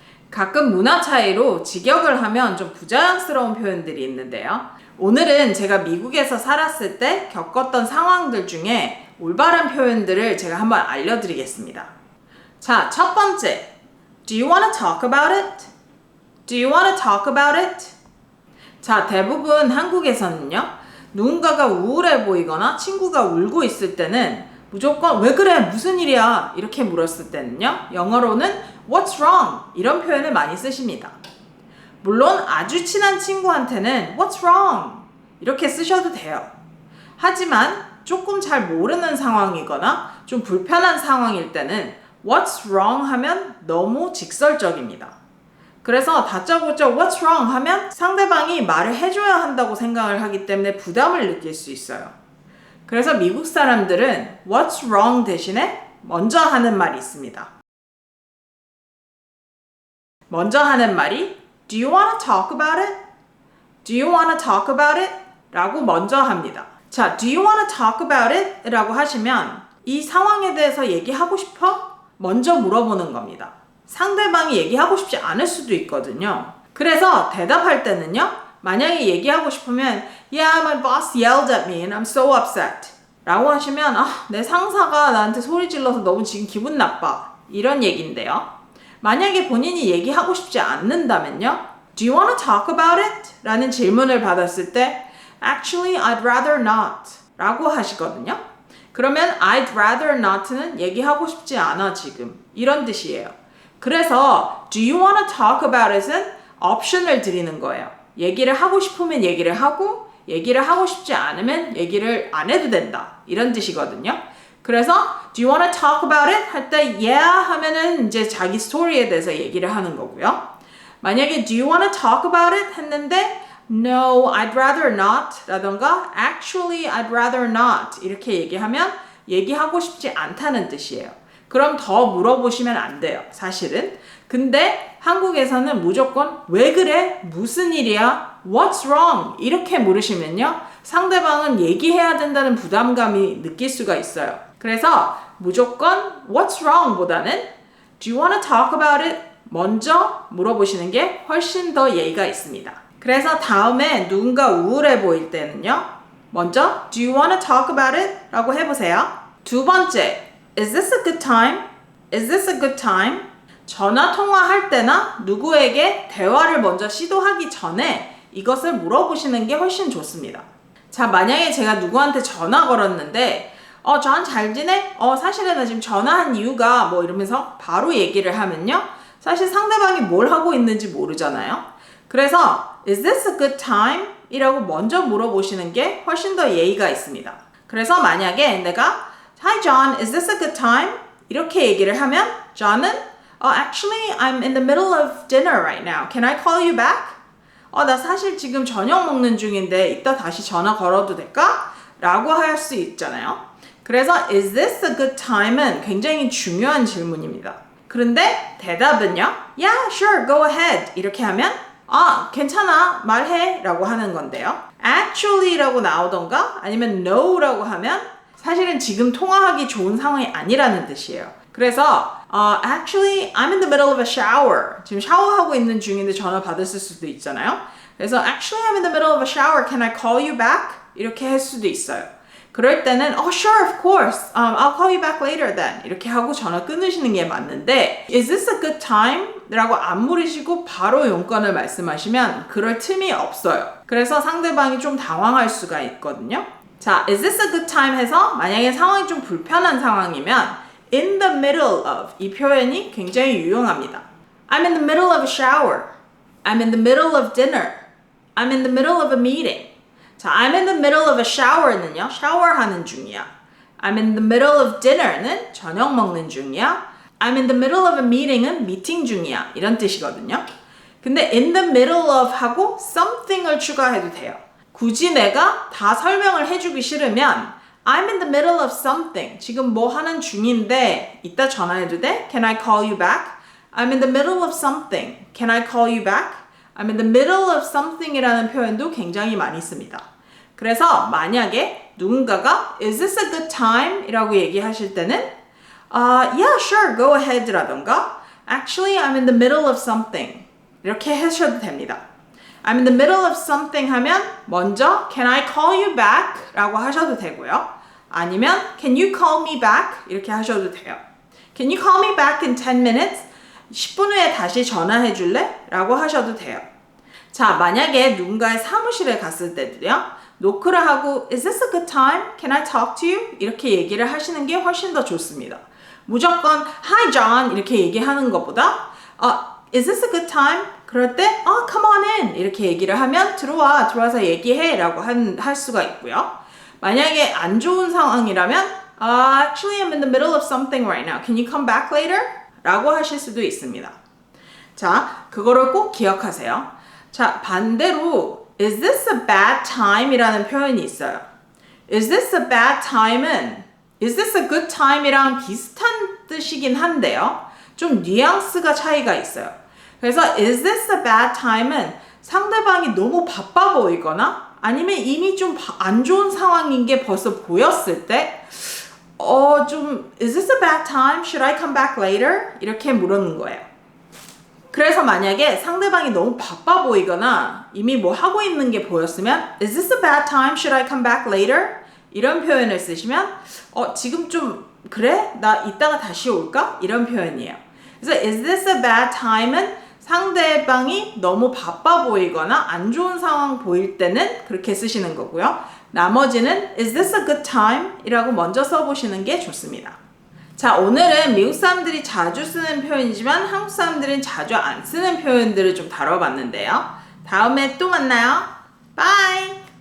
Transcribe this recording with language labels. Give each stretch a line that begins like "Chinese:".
Korean: 가끔 문화 차이로 직역을 하면 좀 부자연스러운 표현들이 있는데요. 오늘은 제가 미국에서 살았을 때 겪었던 상황들 중에 올바른 표현들을 제가 한번 알려드리겠습니다. 자, 첫 번째.
English: Do you want to talk about it? Do you want to talk about it?
Korean: 자, 대부분 한국에서는요. 누군가가 우울해 보이거나 친구가 울고 있을 때는 무조건 왜 그래? 무슨 일이야? 이렇게 물었을 때는요. 영어로는
English: What's wrong?
Korean: 이런 표현을 많이 쓰십니다. 물론 아주 친한 친구한테는
English: What's wrong?
Korean: 이렇게 쓰셔도 돼요. 하지만 조금 잘 모르는 상황이거나 좀 불편한 상황일 때는
English: What's wrong?
Korean: 하면 너무 직설적입니다. 그래서 다짜고짜
English: What's wrong?
Korean: 하면 상대방이 말을 해줘야 한다고 생각을 하기 때문에 부담을 느낄 수 있어요. 그래서 미국 사람들은
English: What's wrong?
Korean: 대신에 먼저 하는 말이 있습니다. 먼저 하는 말이
English: Do you want to talk about it? Do you want to talk about it?
Korean: 라고 먼저 합니다.
English: 자, Do you want to talk about it?
Korean: 라고 하시면 이 상황에 대해서 얘기하고 싶어? 먼저 물어보는 겁니다. 상대방이 얘기하고 싶지 않을 수도 있거든요. 그래서 대답할 때는요. 만약에 얘기하고 싶으면
English: Yeah, my boss yelled at me and I'm so upset
Korean: 라고 하시면 내 상사가 나한테 소리 질러서 너무 지금 기분 나빠 이런 얘기인데요. 만약에 본인이 얘기하고 싶지 않는다면요.
English: Do you want to talk about it?
Korean: 라는 질문을 받았을 때
English: Actually, I'd rather not
Korean: 라고 하시거든요. 그러면
English: I'd rather not
Korean: 는 얘기하고 싶지 않아 지금 이런 뜻이에요. 그래서
English: Do you want to talk about it
Korean: 은 옵션을 드리는 거예요. 얘기를 하고 싶으면 얘기를 하고 얘기를 하고 싶지 않으면 얘기를 안 해도 된다. 이런 뜻이거든요. 그래서
English: Do you want to talk about it?
Korean: 할 때 Yeah 하면은 이제 자기 스토리에 대해서 얘기를 하는 거고요. 만약에
English: Do you want to talk about it? 했는데 No, I'd rather not 라던가 Actually, I'd rather not
Korean: 이렇게 얘기하면 얘기하고 싶지 않다는 뜻이에요. 그럼 더 물어보시면 안 돼요. 사실은. 근데 한국에서는 무조건 왜 그래? 무슨 일이야?
English: What's wrong?
Korean: 이렇게 물으시면요. 상대방은 얘기해야 된다는 부담감이 느낄 수가 있어요. 그래서 무조건
English: What's wrong?
Korean: 보다는
English: Do you want to talk about it?
Korean: 먼저 물어보시는 게 훨씬 더 예의가 있습니다. 그래서 다음에 누군가 우울해 보일 때는요. 먼저
English: Do you want to talk about it?
Korean: 라고 해보세요. 두 번째
English: Is this a good time? Is this a good time?
Korean: 전화 통화할 때나 누구에게 대화를 먼저 시도하기 전에 이것을 물어보시는 게 훨씬 좋습니다. 자, 만약에 제가 누구한테 전화 걸었는데 전 잘 지내? 사실은 나 지금 전화한 이유가 뭐 이러면서 바로 얘기를 하면요. 사실 상대방이 뭘 하고 있는지 모르잖아요. 그래서
English: Is this a good time?
Korean: 이라고 먼저 물어보시는 게 훨씬 더 예의가 있습니다. 그래서 만약에 내가
English: Hi John, is this a good time?
Korean: 이렇게 얘기를 하면
English: John은 Actually, I'm in the middle of dinner right now. Can I call you back?
Korean: 나 사실 지금 저녁 먹는 중인데 이따 다시 전화 걸어도 될까? 라고 할 수 있잖아요. 그래서
English: Is this a good time
Korean: 은 굉장히 중요한 질문입니다. 그런데 대답은요.
English: Yeah, sure, go ahead.
Korean: 이렇게 하면 괜찮아, 말해 라고 하는 건데요. Actually 라고 나오던가 아니면 No 라고 하면 사실은 지금 통화하기 좋은 상황이 아니라는 뜻이에요.
English: 그래서 Actually, I'm in the middle of a shower.
Korean: 지금 샤워하고 있는 중인데 전화 받았을 수도 있잖아요.
English: 그래서 Actually, I'm in the middle of a shower. Can I call you back?
Korean: 이렇게 할 수도 있어요.
English: 그럴 때는 Sure, of course. I'll call you back later then.
Korean: 이렇게 하고 전화 끊으시는 게 맞는데
English: Is this a good time?
Korean: 라고 안 물으시고 바로 용건을 말씀하시면 그럴 틈이 없어요. 그래서 상대방이 좀 당황할 수가 있거든요. 자,
English: is this a good time
Korean: 해서 만약에 상황이 좀 불편한 상황이면 in the middle of 이 표현이 굉장히 유용합니다.
English: I'm in the middle of a shower. I'm in the middle of dinner. I'm in the middle of a meeting. 자, I'm in the middle of a shower는요.
Korean: 샤워하는 중이야.
English: I'm in the middle of dinner
Korean: 는 저녁 먹는 중이야.
English: I'm in the middle of a meeting
Korean: 은 미팅 중이야. 이런 뜻이거든요. 근데 in the middle of 하고 something을 추가해도 돼요. 굳이 내가 다 설명을 해주기 싫으면
English: I'm in the middle of something.
Korean: 지금 뭐 하는 중인데 이따 전화해도 돼?
English: Can I call you back? I'm in the middle of something. Can I call you back? I'm in the middle of something
Korean: 이라는 표현도 굉장히 많이 씁니다. 그래서 만약에 누군가가
English: Is this a good time? 이라고 얘기하실 때는 Yeah, sure, go ahead 라던가 Actually, I'm in the middle of something
Korean: 이렇게 하셔도 됩니다.
English: I'm in the middle of something 하면 먼저 Can I call you back?
Korean: 라고 하셔도 되고요.
English: 아니면 Can you call me back?
Korean: 이렇게 하셔도 돼요.
English: Can you call me back in 10 minutes?
Korean: 10분 후에 다시 전화해 줄래? 라고 하셔도 돼요. 자, 만약에 누군가의 사무실에 갔을 때도요. 노크를 하고
English: Is this a good time? Can I talk to you?
Korean: 이렇게 얘기를 하시는 게 훨씬 더 좋습니다.
English: 무조건 Hi John
Korean: 이렇게 얘기하는 것보다
English: Is this a good time?
Korean: 그럴 때
English: come on in
Korean: 이렇게 얘기를 하면 들어와서 얘기해 라고 할 수가 있고요.
English: 만약에 안 좋은 상황이라면 Actually I'm in the middle of something right now. Can you come back later?
Korean: 라고 하실 수도 있습니다. 자, 그거를 꼭 기억하세요. 자, 반대로
English: Is this a bad time?
Korean: 이라는 표현이 있어요.
English: Is this a bad time은 Is this a good time?
Korean: 이랑 비슷한 뜻이긴 한데요. 좀 뉘앙스가 차이가 있어요. 그래서 Is this a bad time은 상대방이 너무 바빠 보이거나 아니면 이미 좀 안 좋은 상황인 게 벌써 보였을 때 좀
English: Is this a bad time? Should I come back later?
Korean: 이렇게 물어는 거예요. 그래서 만약에 상대방이 너무 바빠 보이거나 이미 뭐 하고 있는 게 보였으면
English: Is this a bad time? Should I come back later?
Korean: 이런 표현을 쓰시면 지금 좀 그래? 나 이따가 다시 올까? 이런 표현이에요. 그래서
English: Is this a bad time
Korean: 은 상대방이 너무 바빠 보이거나 안 좋은 상황 보일 때는 그렇게 쓰시는 거고요. 나머지는
English: Is this a good time?
Korean: 이라고 먼저 써보시는 게 좋습니다. 자, 오늘은 미국 사람들이 자주 쓰는 표현이지만 한국 사람들은 자주 안 쓰는 표현들을 좀 다뤄봤는데요. 다음에 또 만나요. 바이!